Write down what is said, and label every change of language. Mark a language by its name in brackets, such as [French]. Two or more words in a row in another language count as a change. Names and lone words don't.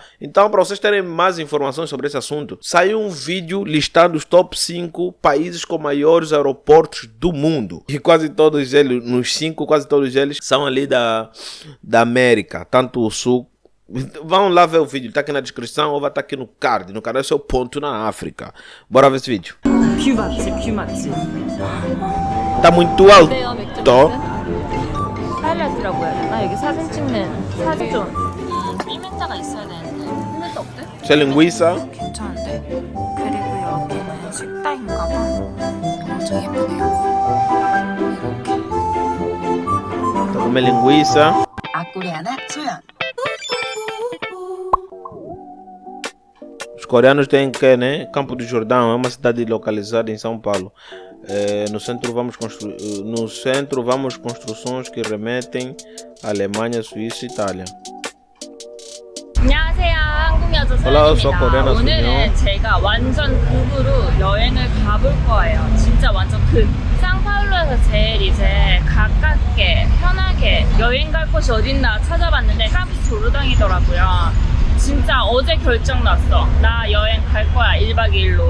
[Portuguese] Então, para vocês terem mais informações sobre esse assunto, saiu um vídeo listando os top 5 países com maiores aeroportos do mundo. E quase todos eles, nos 5, quase todos eles são ali da América, tanto o Sul. Vão lá ver o vídeo, tá aqui na descrição ou vai estar aqui no card. No canal é seu ponto na África. Bora ver esse vídeo. [Korean] 뷰 맛집, 뷰 맛집. [Portuguese] Tá muito alto. [Korean] 하이라이트라고 해야 되나? 여기 사진 찍는 사진 좀. 일멘자가 있어야 되는데. 일멘자 없대? [Portuguese] Isso é linguiça. [Korean] 괜찮은데? 그리고 여기는 식당인가봐. 엄청 예쁘네요. 이렇게. [Portuguese] Tá comendo linguiça. [Korean] 아꼬리아나 소연. [Portuguese] Os coreanos têm que, né? Campo do Jordão é uma cidade localizada em São Paulo. No centro vamos construções que remetem à Alemanha, Suíça e Itália. [Korean] 안녕하세요. 한국 여자 [Portuguese] Olá, eu sou [Korean] 소연입니다. [Portuguese] coreana [Korean] 오늘은 제가 완전 극으로 여행을 가볼 거예요. 진짜 완전 극. 상파울루에서 제일 이제 가깝게 편하게 여행 갈 곳이 어딨나 찾아봤는데 카프스 조르당이더라고요. 진짜 어제 결정 났어. 나 여행 갈 거야. 1박 2일로.